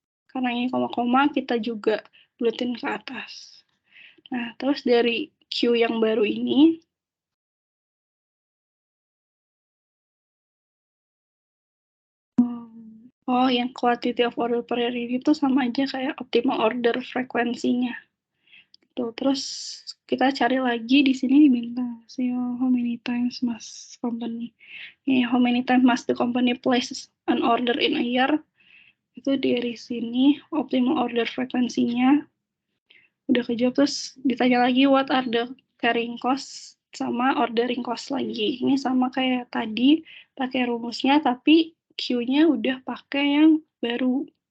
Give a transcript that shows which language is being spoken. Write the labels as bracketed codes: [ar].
[id] Karena ini koma-koma, kita juga bulatin ke atas. Nah, terus dari Q yang baru ini, yang quantity of order per year ini tuh sama aja kayak optimal order frekuensinya. Tuh, terus kita cari lagi di sini diminta [en] how many times must company, how many times must the company place an order in a year. [id] Itu dari sini optimal order frekuensinya udah kejawab. Terus ditanya lagi [en] what are the carrying cost [id] sama [en] ordering cost [id] lagi. Ini sama kayak tadi pakai rumusnya tapi Q-nya udah pakai yang baru.